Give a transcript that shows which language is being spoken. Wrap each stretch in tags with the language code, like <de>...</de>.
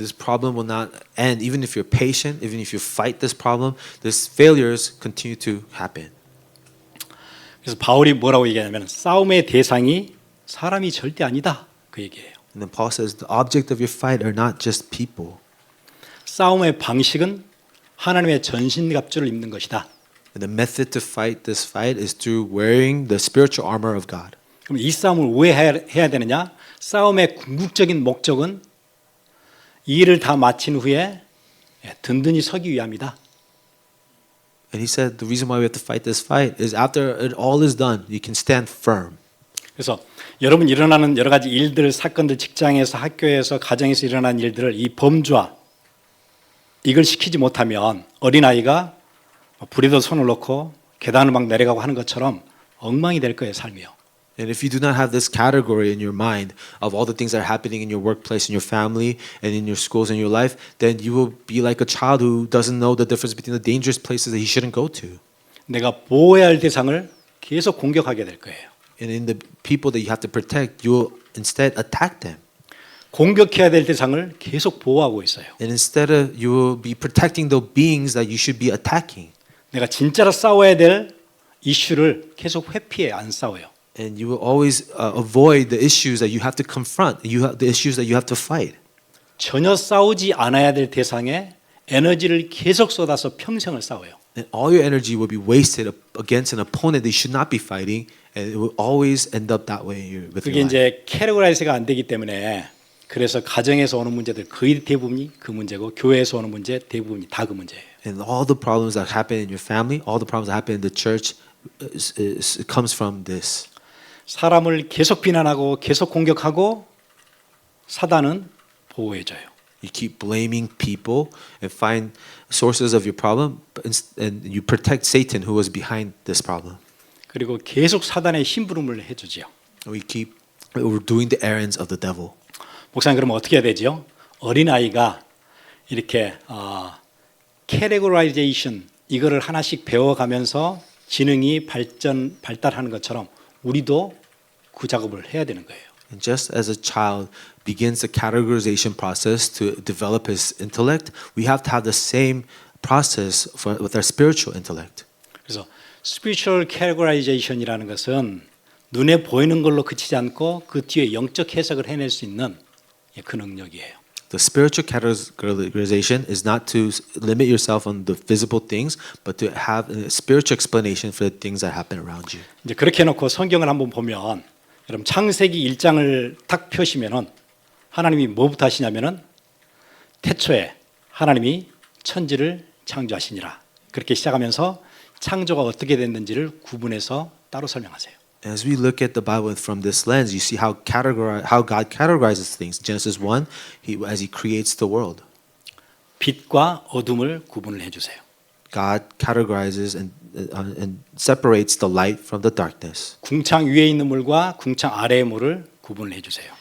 <en>And this problem will not end. Even if you're patient, even if you fight this problem, these failures continue to happen.</en> <ko>그래서 바울이 뭐라고 얘기하냐면 싸움의 대상이 사람이 절대 아니다 그 얘기예요.</ko> <en>And then Paul says the object of your fight are not just people.</en> <ko>싸움의 방식은 하나님의 전신갑주를 입는 것이다.</ko> <en>And the method to fight this fight is through wearing the spiritual armor of God.</en> <ko>그럼 이 싸움을 왜 해야 되느냐? 싸움의 궁극적인 목적은 이 일을 다 마친 후에 든든히 서기 위함이다.</ko> <en>And he said the reason why we have to fight this fight is after it all is done, you can stand firm.</en> <ko>그래서 여러분 일어나는 여러 가지 일들, 사건들, 직장에서, 학교에서, 가정에서 일어나는 일들을 이 범주화 이걸 시키지 못하면 어린아이가 불에도 손을 놓고 계단을 막 내려가고 하는 것처럼 엉망이 될 거예요, 삶이요.</ko> <en>And if you do not have this category in your mind of all the things that are happening in your workplace, in your family, and in your schools, and your life, then you will be like a child who doesn't know the difference between the dangerous places that he shouldn't go to.</en> <ko>내가 보호해야 할 대상을 계속 공격하게 될 거예요.</ko> <en>And in the people that you have to protect, you will instead attack them.</en> <ko>공격해야 될 대상을 계속 보호하고 있어요.</ko> <en>And instead of you will be protecting the beings that you should be attacking.</en> <ko>내가 진짜로 싸워야 될 이슈를 계속 회피해 안 싸워요.</ko> <en>And you will always avoid the issues that you have to confront, the issues that you have to fight.</en> <ko>전혀 싸우지 않아야 될 대상에 에너지를 계속 쏟아서 평생을 싸워요.</ko> <en>And all your energy will be wasted against an opponent that you should not be fighting, and it will always end up that way with</en> <ko>그게</ko> <en>your life.</en> <ko>이제 캐테고라이즈가 안 되기 때문에 그래서 가정에서 오는 문제들 거의 대부분이 그 문제고 교회에서 오는 문제 대부분이 다 그 문제예요.</ko> <en>And all the problems that happen in your family, all the problems that happen in the church, it comes from this.</en> <ko>사람을 계속 비난하고 계속 공격하고 사단은 보호해줘요.</ko> <en>You keep blaming people and find sources of your problem, and you protect Satan who was behind this problem.</en> <ko>그리고 계속 사단의 심부름을 해주지요.</ko> <en>We're doing the errands of the devil.</en> <ko>목사님 그러면 어떻게 해야 되죠? 어린아이가 이렇게 캐테고라이제이션 이거를 하나씩 배워가면서 지능이 발달하는 것처럼 우리도 그 작업을 해야 되는 거예요.</ko> <en>And just as a child begins the categorization process to develop his intellect, we have to have the same process with our spiritual intellect.</en> <ko>그래서</ko> <en>spiritual categorization</en> <ko>이라는 것은 눈에 보이는 걸로 그치지 않고 그 뒤에 영적 해석을 해낼 수 있는 그 능력이에요.</ko> <en>The spiritual categorization is not to limit yourself on the visible things, but to have a spiritual explanation for the things that happen around you.</en> <ko>이제 그렇게 해놓고 성경을 한번 보면, 여러분 창세기 1장을 딱 펴시면은 하나님이 뭐부터 하시냐면은 태초에 하나님이 천지를 창조하시니라 그렇게 시작하면서 창조가 어떻게 됐는지를 구분해서 따로 설명하세요.</ko> <en>As we look at the Bible from this lens, you see how God categorizes things. Genesis 1, as He creates the world.</en> <ko>빛과 어둠을 구분을 해주세요.</ko> <en>God categorizes and separates the light from the darkness.</en> <ko>궁창 위에 있는 물과 궁창 아래의 물을 구분을 해주세요.</ko>